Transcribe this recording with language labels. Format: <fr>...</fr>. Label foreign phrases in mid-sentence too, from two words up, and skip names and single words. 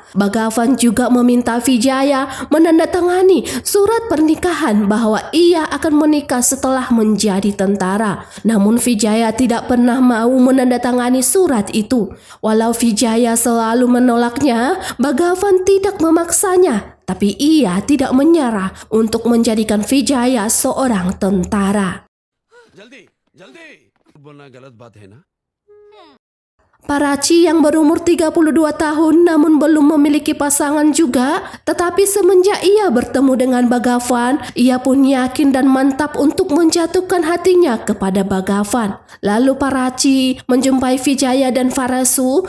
<id>Bhagavan juga meminta Vijaya menandatangani surat pernikahan bahwa ia akan menikah setelah menjadi tentara. Namun Vijaya tidak pernah mau menandatangani surat itu. Walau Vijaya selalu menolaknya, Bhagavan tidak memaksanya. Tapi ia tidak menyerah untuk menjadikan Vijaya seorang tentara.</id> <hi>जल्दी जल्दी बोलना गलत बात है ना?</hi> <id>Parachi yang berumur 32 tahun namun belum memiliki pasangan juga, tetapi semenjak ia bertemu dengan Bhagavan, ia pun yakin dan mantap untuk menjatuhkan hatinya kepada Bhagavan. Lalu Parachi menjumpai Vijaya dan Varasu.</id>